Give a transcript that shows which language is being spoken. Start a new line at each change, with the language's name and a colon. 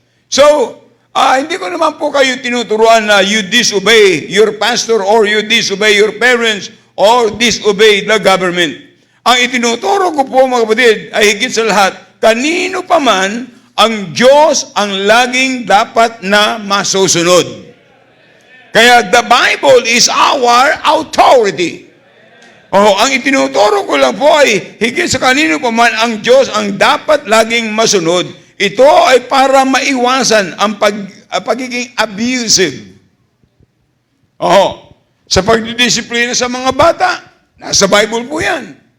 English: So,
Filipino: hindi ko naman po kayo tinuturuan na
English: you disobey your pastor or you disobey your parents or disobey the government.
Filipino: Ang itinuturo ko po mga kapatid ay higit sa lahat, kanino pa man ang Diyos ang laging dapat na masusunod. Kaya
English: the Bible is our authority.
Filipino: Ang itinuturo ko lang po ay higit sa kanino pa man ang Diyos ang dapat laging masunod. Ito ay para maiwasan ang pagiging abusive. Sa pagdidisiplina sa mga bata, nasa Bible po yan.